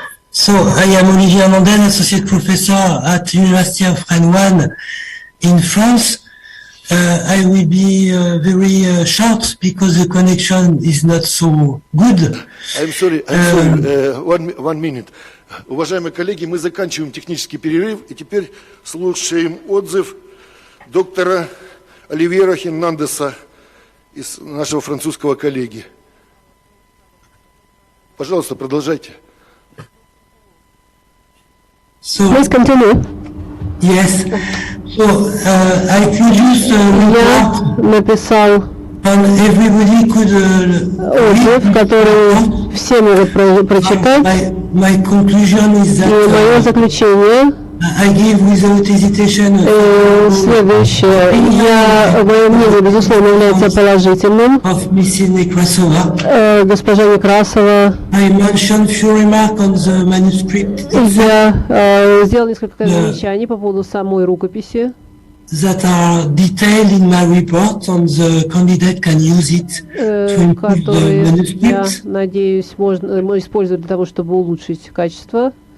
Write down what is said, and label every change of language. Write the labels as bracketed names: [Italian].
[English] So, I am Olivier Amandel, Associate Professor at University of Rennes 1 in France. I will be very short because the connection is not so good. I'm sorry. One minute. [Russian] Уважаемые коллеги, мы заканчиваем технический перерыв и теперь слушаем отзыв доктора Оливьера Хернандеса из нашего французского коллеги. Пожалуйста, продолжайте. [English] Please continue. Yes. So, I produced a report [Russian] написал [English] and everybody could [Russian] отзыв, который все могут прочитать. [English] My conclusion is that [Russian] И мое заключение [English] I give without hesitation [Russian] следующее. Мое мнение, безусловно, является положительным. [English] Of Mrs. Nekrasova. [Russian] Госпожа Некрасова. [English] I mentioned few remarks on the manuscript. [Russian] Я сделал несколько замечаний по поводу самой рукописи. [English] That are detailed in my report, and the candidate can use it to improve the manuscript. [Russian] Я надеюсь, можно использовать для того, чтобы улучшить качество.